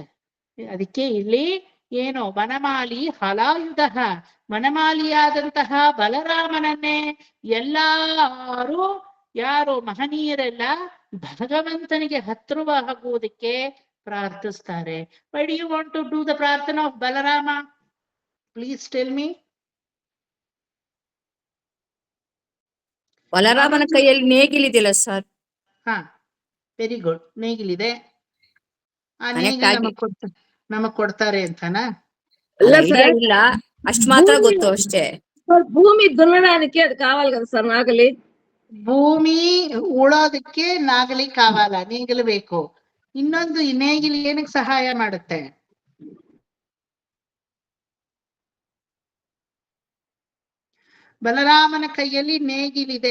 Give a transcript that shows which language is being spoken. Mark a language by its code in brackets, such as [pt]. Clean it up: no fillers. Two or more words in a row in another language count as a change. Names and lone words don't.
[kn] ಅದಕ್ಕೆ ಇಲ್ಲಿ ಏನು ವನಮಾಲಿ ಹಲಾಯುಧ, ವನಮಾಲಿಯಾದಂತಹ ಬಲರಾಮನನ್ನೇ ಎಲ್ಲಾರು ಯಾರು ಮಹನೀಯರೆಲ್ಲ ಭಗವಂತನಿಗೆ ಹತ್ರವಾಗುವುದಕ್ಕೆ ಪ್ರಾರ್ಥಿಸ್ತಾರೆ. [en] Why do you want to do the ಪ್ರಾರ್ಥನಾ of Balarama? Please tell me. [kn] ಬಲರಾಮನ ಕೈಯಲ್ಲಿ ನೇಗಿಲಿದಿಲ್ಲ ಸರ್. ವೆರಿ ಗುಡ್. ನೇಗಿಲಿದೆ. ಆ ನೇಗಿಲು ನಮಗ್ ಕೊಡ್ತಾರೆ ಅಂತನಾ? ಇಲ್ಲ, ಅಷ್ಟು ಮಾತ್ರ ಗೊತ್ತು ಅಷ್ಟೇ. [te] భూమి దున్నడానికి అది కావాలి కదా సార్ నాగలి. [kn] ಭೂಮಿ ಉಳೋದಕ್ಕೆ [te] నాగలి కావాలి, [kn] ನೇಗಿಲು ಬೇಕು. ಇನ್ನೊಂದು ನೇಗಿಲು ಏನಕ್ಕೆ ಸಹಾಯ ಮಾಡುತ್ತೆ? ಬಲರಾಮನ ಕೈಯಲ್ಲಿ ನೇಗಿಲಿದೆ.